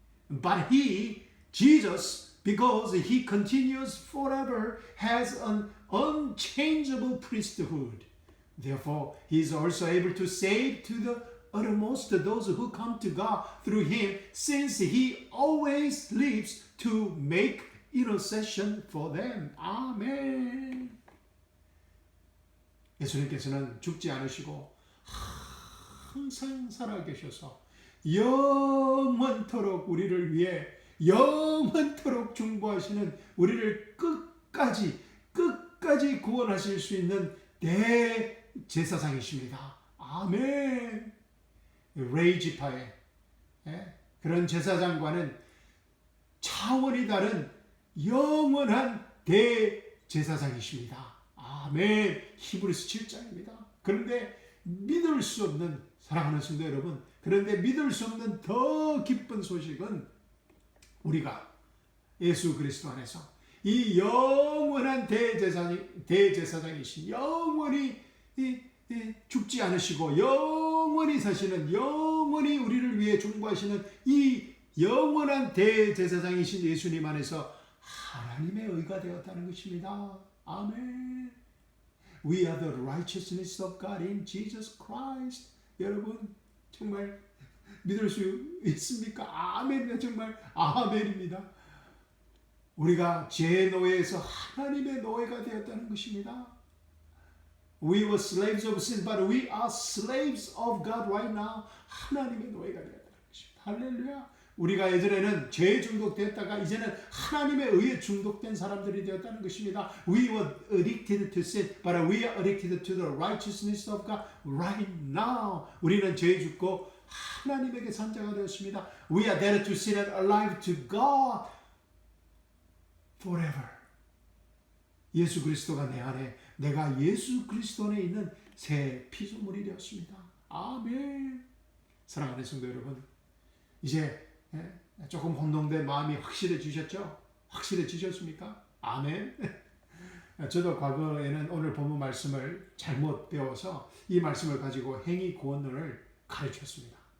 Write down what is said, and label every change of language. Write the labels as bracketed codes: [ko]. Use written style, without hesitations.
[en] But he, Jesus, because he continues forever, has an unchangeable priesthood. Therefore, he is also able to save to the uttermost those who come to God through him, since he always lives to make intercession for them. [ko] 아멘. 예수님께서는 죽지 않으시고 항상 살아계셔서 영원토록 우리를 위해 영원토록 중보하시는, 우리를 끝까지 구원하실 수 있는 대제사장이십니다. 아멘. 레이 지파의 그런 제사장과는 차원이 다른 영원한 대제사장이십니다. 아멘. 히브리서 7장입니다. 그런데 믿을 수 없는, 사랑하는 성도 여러분, 그런데 믿을 수 없는 더 기쁜 소식은 우리가 예수 그리스도 안에서 이 영원한 대제사장이신, 영원히 죽지 않으시고 영원히 사시는, 영원히 우리를 위해 중보하시는 이 영원한 대제사장이신 예수님 안에서 하나님의 의가 되었다는 것입니다. 아멘. [en] We are the righteousness of God in Jesus Christ. [ko] 여러분 정말 믿을 수 있습니까? 아멘. 정말 아멘입니다. 우리가 죄의 노예에서 하나님의 노예가 되었다는 것입니다. [en] We were slaves of sin, but we are slaves of God right now. [ko] 하나님의 노예가 되었다는 것입니다. 할렐루야. 우리가 예전에는 죄에 중독되었다가 이제는 하나님의 의에 중독된 사람들이 되었다는 것입니다. [en] We were addicted to sin, but we are addicted to the righteousness of God right now. [ko] 우리는 죄에 죽고 하나님에게 산 자가 되었습니다. [en] We are dead to sin and alive to God forever. [ko] 예수 그리스도가 내 안에, 내가 예수 그리스도 안에 있는 새 피조물이 되었습니다. 아멘. 사랑하는 성도 여러분, 이제 조금 혼동된 마음이 확실해지셨죠? 확실해지셨습니까? 아멘. 저도 과거에는 오늘 본문 말씀을 잘못 배워서 이 말씀을 가지고 행위 구원론을 가르쳤습니다.